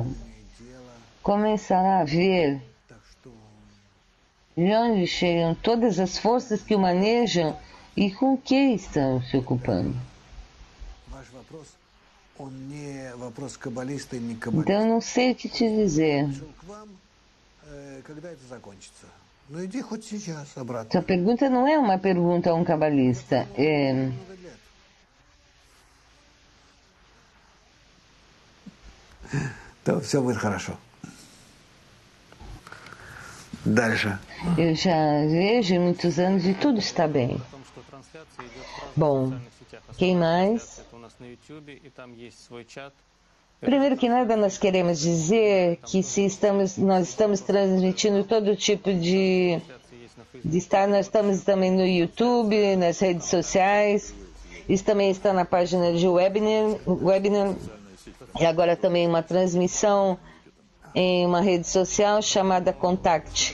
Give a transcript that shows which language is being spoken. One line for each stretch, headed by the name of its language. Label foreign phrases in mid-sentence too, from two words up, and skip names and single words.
Portuguese: Começará a ver de onde chegam todas as forças que o manejam e com o que estão se ocupando. Então eu não sei o que te dizer. Sua pergunta não é uma pergunta a um cabalista.
Russian: То все будет хорошо. Дальше.
Portuguese: Eu já vejo em muitos anos e tudo está bem. Bom, quem mais?
Russian: Это у нас на YouTube, и там есть свой чат.
Portuguese: Primeiro que nada, nós queremos dizer que nós estamos transmitindo todo tipo de estar, nós estamos também no YouTube, nas redes sociais, isso também está na página de webinar e agora também uma transmissão em uma rede social chamada Contact.